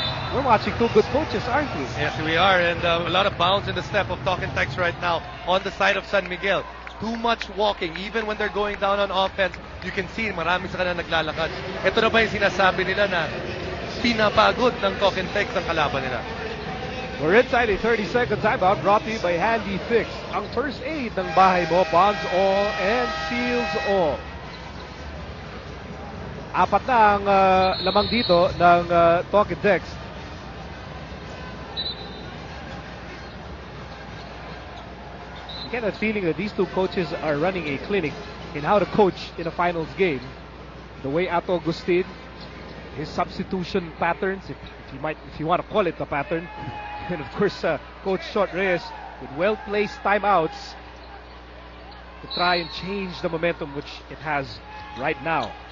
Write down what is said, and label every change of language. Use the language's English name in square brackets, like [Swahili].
[English] We're watching two good coaches, aren't we? Yes, we are, and a lot of bounce in the step of Talking Text right now on the side of San Miguel. Too much walking, even when they're going down on offense, you can see [Filipino] marami sa kanila naglalakad. Ito na ba yung sinasabi nila na pinapagod ng Talking Text ang kalaban nila? [English] We're inside a 30-second timeout brought to you by Handy Fix. [Filipino] Ang first aid ng bahay mo, [English] bonds all and seals all. [Filipino] Apat na ang lamang dito ng Talking Text. [English] I get a feeling that these two coaches are running a clinic in how to coach in a finals game. The way Ato Agustin, his substitution patterns, if you want to call it a pattern, and of course Coach Short Reyes with well-placed timeouts to try and change the momentum which it has right now.